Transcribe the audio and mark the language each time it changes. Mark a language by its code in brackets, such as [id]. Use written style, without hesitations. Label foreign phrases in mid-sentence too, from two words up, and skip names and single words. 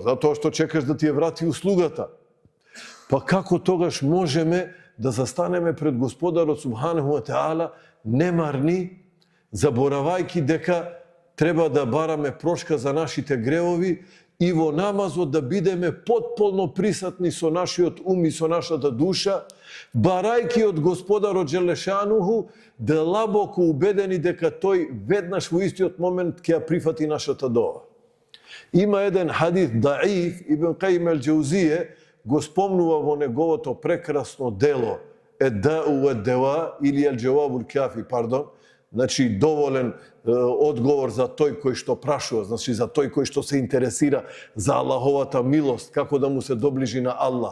[mk] Затоа што чекаш да ти ја врати услугата. Па како тогаш можеме да застанеме пред Господарот [ar] سبحانه وتعالى [mk] немарни, заборавајки дека треба да бараме прошка за нашите гревови и во намазот да бидеме потполно присатни со нашиот ум и со нашата душа, барајки од Господарот Джелешануху, длабоко убедени дека тој веднаш во истиот момент ќе ја прифати нашата дова. Има еден [ar] حديث ضعيف, [mk] Ибн Кајим ел-Џаузие го спомнува во неговото прекрасно дело Ед-Дау ед-Дева или Ел-Џавабул Кафи, значи доволен одговор за тој кој што прашува, значи за тој кој што се интересира за Аллаховата милост, како да му се доближи на Аллах.